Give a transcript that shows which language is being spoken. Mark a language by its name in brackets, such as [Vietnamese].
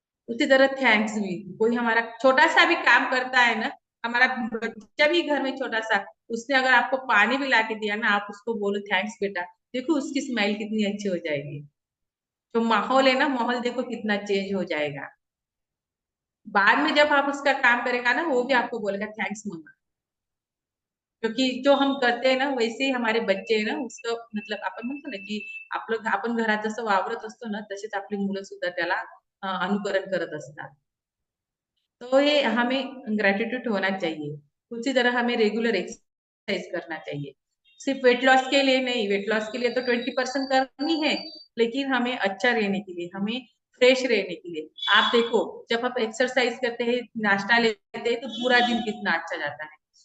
[Hindi] उसी तरह थैंक्स भी, कोई हमारा छोटा सा भी काम करता है ना, हमारा बच्चा भी घर में छोटा सा, उसने अगर आपको पानी भी ला के दिया ना, आप उसको बोलो थैंक्स बेटा, देखो उसकी स्माइल कितनी अच्छी हो जाएगी। तो माहौल है ना, माहौल देखो कितना चेंज हो जाएगा। बाद में जब आप उसका काम करेगा ना, वो भी आपको बोलेगा थैंक्स मम्मा। क्योंकि जो हम करते हैं ना वैसे ही हमारे बच्चे है ना, उसको मतलब [Marathi] आपण म्हणतो ना की आपण घरात जसं वावरत असतो ना, तसेच आपली मुलं सुद्धा त्याला अनुकरण करत असतात। [Hindi] तो ये हमें ग्रेटिट्यूड होना चाहिए। उसी तरह हमें रेगुलर एक्सरसाइज करना चाहिए, सिर्फ वेट लॉस के लिए नहीं। वेट लॉस के लिए तो 20% करनी है, लेकिन हमें अच्छा रहने के लिए, हमें फ्रेश रहने के लिए। आप देखो, जब आप एक्सरसाइज करते हैं, नाश्ता लेते हैं, तो पूरा दिन कितना अच्छा जाता है।